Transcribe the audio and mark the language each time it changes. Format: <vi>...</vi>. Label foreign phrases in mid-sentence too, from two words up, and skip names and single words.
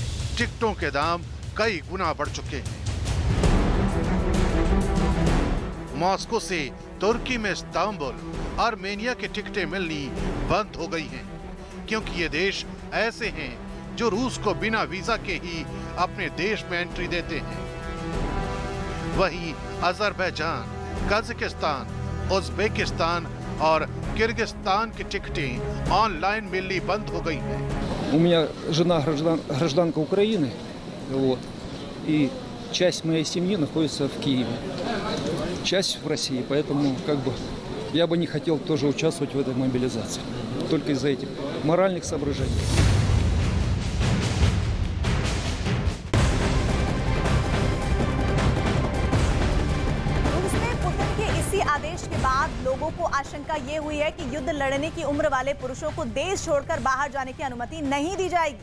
<hi>टिकटों के दाम कई गुना बढ़ चुके हैं। मॉस्को से तुर्की में इस्तांबुल, आर्मेनिया की टिकटें मिलनी बंद हो गई हैं, क्योंकि ये देश ऐसे हैं जो रूस को बिना वीजा के ही अपने देश में एंट्री देते हैं। वहीं अजरबैजान, कजाकिस्तान, उज्बेकिस्तान और किर्गिस्तान की टिकटें ऑनलाइन मिलनी बंद हो गई हैं।</hi> <ru>У меня жена гражданка Украины, вот, и часть моей семьи находится в Киеве, часть в России, поэтому как бы я бы не хотел тоже участвовать в этой мобилизации, только из-за этих моральных соображений.</ru> <hi>आदेश के बाद लोगों को आशंका ये हुई है कि युद्ध लड़ने की उम्र वाले पुरुषों को देश छोड़कर बाहर जाने की अनुमति नहीं दी जाएगी।</hi>